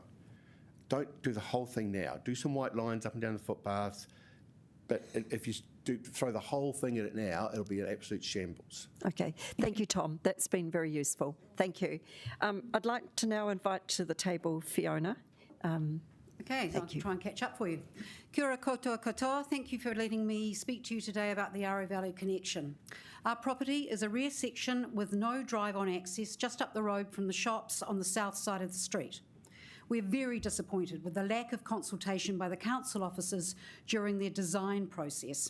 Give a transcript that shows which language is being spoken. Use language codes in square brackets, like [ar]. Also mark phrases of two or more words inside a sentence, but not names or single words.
[en] Don't do the whole thing now. Do some white lines up and down the footpaths, but if you throw the whole thing at it now, it'll be an absolute shambles. Okay, thank you, Tom. That's been very useful. Thank you. I'd like to now invite to the table Fiona. Okay, so I'll try and catch up for you. [mi] Kia ora koutou katoa. [en] Thank you for letting me speak to you today about the Aro Valley connection. Our property is a rear section with no drive-on access just up the road from the shops on the south side of the street. We're very disappointed with the lack of consultation by the council officers during their design process.